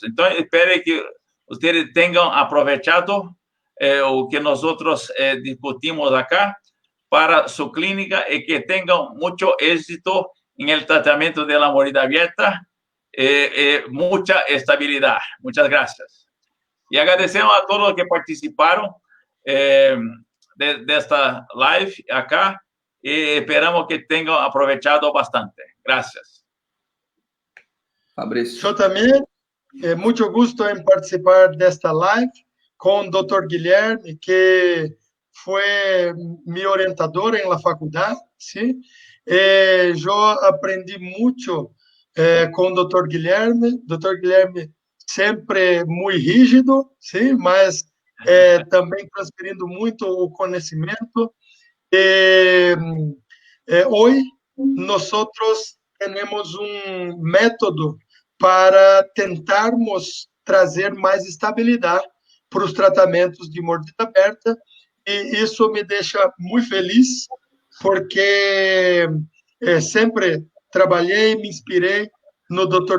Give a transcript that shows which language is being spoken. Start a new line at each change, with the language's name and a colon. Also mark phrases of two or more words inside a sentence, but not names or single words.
Portuguese: Então, espero que vocês tenham aproveitado o que nós discutimos acá para sua clínica e que tenham muito êxito no tratamento da mordida aberta e muita estabilidade. Muitas graças. E agradecemos a todos que participaram desta live acá e esperamos que tenham aproveitado bastante.
Spanish: Gracias. Fabrício. Yo también, mucho gusto en participar de esta live con el Dr. Guilherme, que fue mi orientador en la facultad, ¿sí? Yo aprendí mucho con el Dr. Guilherme sempre muy rígido, ¿sí?
Portuguese: Mas também transferindo muito o conhecimento.
Spanish: Hoy nosotros tenemos
Portuguese: um método para tentarmos trazer mais estabilidade para os tratamentos de mordida aberta, e isso me deixa muito feliz, porque sempre trabalhei, me inspirei no Dr.